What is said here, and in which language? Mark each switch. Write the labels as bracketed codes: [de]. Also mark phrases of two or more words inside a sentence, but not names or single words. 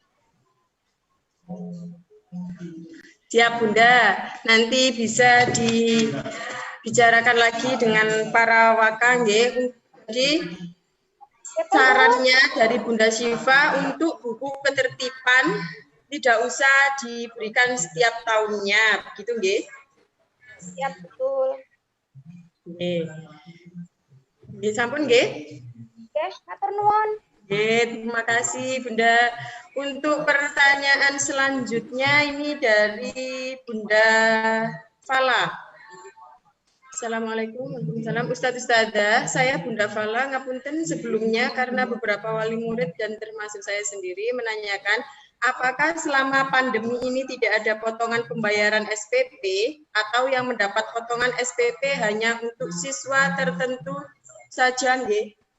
[id] Siap Bunda, nanti bisa dibicarakan lagi dengan para wakang nggih. Jadi sarannya dari Bunda Syifa untuk buku ketertiban tidak usah diberikan setiap tahunnya, begitu nggih? Siap, betul. [jv] Nggih. Nggih sampun nggih? Nggih, matur nuwun. [id] Terima kasih Bunda. Untuk pertanyaan selanjutnya ini dari Bunda Fala. [ar] السلام عليكم ورحمة الله وبركاته. [id] Ustadzah, saya Bunda Fala ngapunten sebelumnya karena beberapa wali murid dan termasuk saya sendiri menanyakan apakah selama pandemi ini tidak ada potongan pembayaran SPP atau yang mendapat potongan SPP hanya untuk siswa tertentu saja nggih?